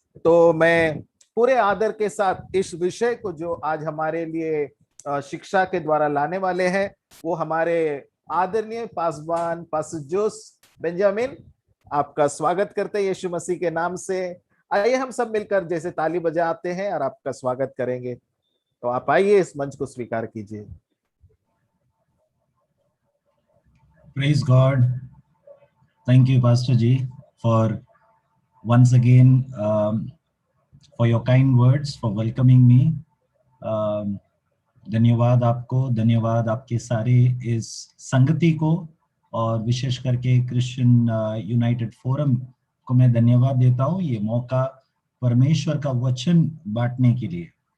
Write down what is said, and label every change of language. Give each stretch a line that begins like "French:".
Hindi: तो मैं पूरे आदर के साथ इस विषय को जो आज हमारे लिए शिक्षा के द्वारा लाने वाले हैं, वो हमारे आदरणीय पासवान पास्टर जोस बेंजामिन, आपका स्वागत करते हैं यीशु मसीह के नाम से। आइए हम सब मिलकर जैसे ताली बजाते हैं और आपका स्वागत करेंगे। तो आप आइए, इस मंच को स्वीकार कीजिए।
English: Praise God. Thank you, Pastor Ji, for once again for your kind words, for welcoming me.
Hindi: धन्यवाद आपको, धन्यवाद आपके सारे इस संगति को, और विशेष करके क्रिश्चियन यूनाइटेड फोरम को मैं धन्यवाद देता हूँ ये मौका परमेश्वर का वचन बांटने के लिए।